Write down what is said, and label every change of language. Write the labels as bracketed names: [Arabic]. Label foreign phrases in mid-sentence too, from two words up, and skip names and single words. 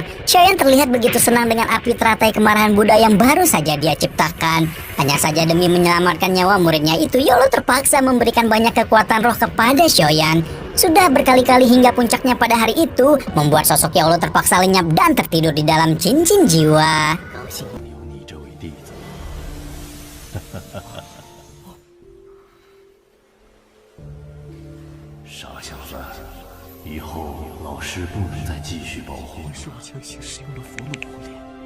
[Indonesian] Shoyan terlihat begitu senang dengan api teratai kemarahan Buddha yang baru saja dia ciptakan. Hanya saja demi menyelamatkan nyawa muridnya itu, Yolo terpaksa memberikan banyak kekuatan roh kepada Shoyan. Sudah berkali-kali hingga puncaknya pada hari itu, membuat sosok Yolo terpaksa lenyap dan tertidur di dalam cincin jiwa. [Chinese] 有你这位弟子，傻小子，以后老师不能再继续保护你了。是我强行使用了佛怒火莲。